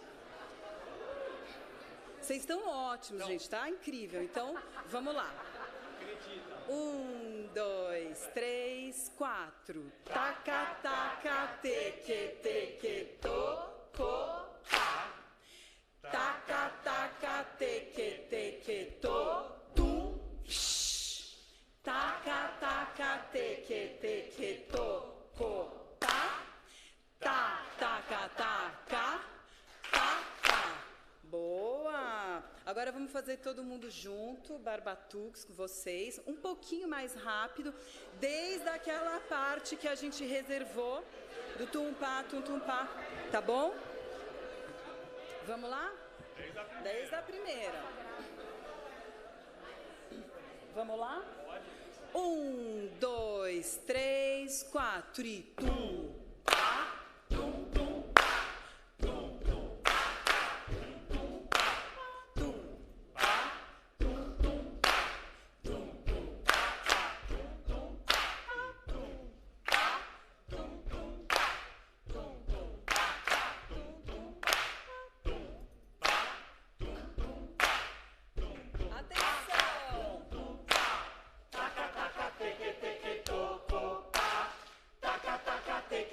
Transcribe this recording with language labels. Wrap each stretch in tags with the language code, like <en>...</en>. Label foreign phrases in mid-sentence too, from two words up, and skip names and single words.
<pt>Vocês estão ótimos, gente, tá? Incrível. Então, vamos lá. 1, 2, 3, 4. Taca, taca, teque, teque, to, co, pá. Taca, taca, teque, teque, to, tum, psh. Taca, taca, teque, teque, to, co, pá. Tá, taca, taca, pá, pá. Boa! Agora vamos fazer todo mundo junto, barbatuques com vocês, um pouquinho mais rápido, desde aquela parte que a gente reservou, do tum-pá, tum-tum-pá, tá bom? Vamos lá? Desde a primeira. Vamos lá? 1, 2, 3, 4 e tum, pá, tum, tum, pá, tum, tum, pá, tum, pá, tum, pá, tum, tum, pá, tum, tum, pá, tum, tum, pá, tum, pá, tum, tum, pá, tum, tum, pá, tum, tum, pá, tum, pá, tum, tum, pá, tum, tum. Atenção! Tum, taca, taca, teque, teque, toco, pá. Taca, taca,</pt>